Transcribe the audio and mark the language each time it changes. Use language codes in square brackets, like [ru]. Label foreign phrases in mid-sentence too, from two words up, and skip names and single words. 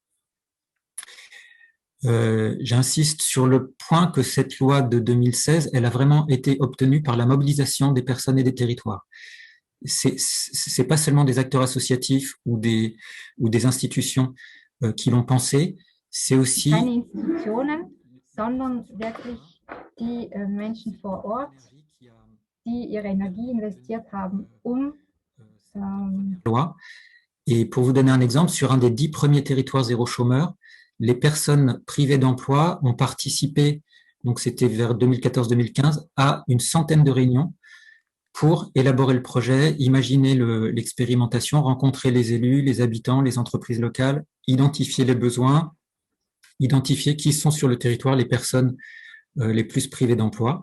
[fr] J'insiste sur le point que cette loi de 2016, elle a vraiment été obtenue par la mobilisation des personnes et des territoires. C'est pas seulement des acteurs associatifs ou des institutions qui l'ont pensé, c'est aussi [de] keine Institutionen, sondern wirklich die Menschen vor Ort, die ihre Energie investiert haben, [fr] loi. Et pour vous donner un exemple, sur un des 10 premiers territoires zéro chômeur, les personnes privées d'emploi ont participé, donc c'était vers 2014-2015, à une centaine de réunions pour élaborer le projet, imaginer l'expérimentation, rencontrer les élus, les habitants, les entreprises locales, identifier les besoins, identifier qui sont sur le territoire les personnes les plus privées d'emploi.